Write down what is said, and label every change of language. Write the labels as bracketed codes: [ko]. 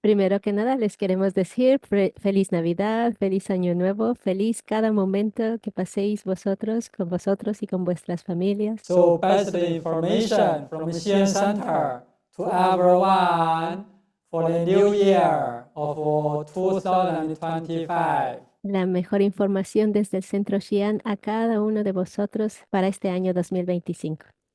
[es] Primero que nada, les queremos decir feliz Navidad, feliz Año Nuevo, feliz cada momento que paséis vosotros y con vuestras familias. [en] So pass the information from Xian Center to everyone for the new year of 2025. [es] La mejor información desde el Centro Xi'an a cada uno de vosotros para este año 2025.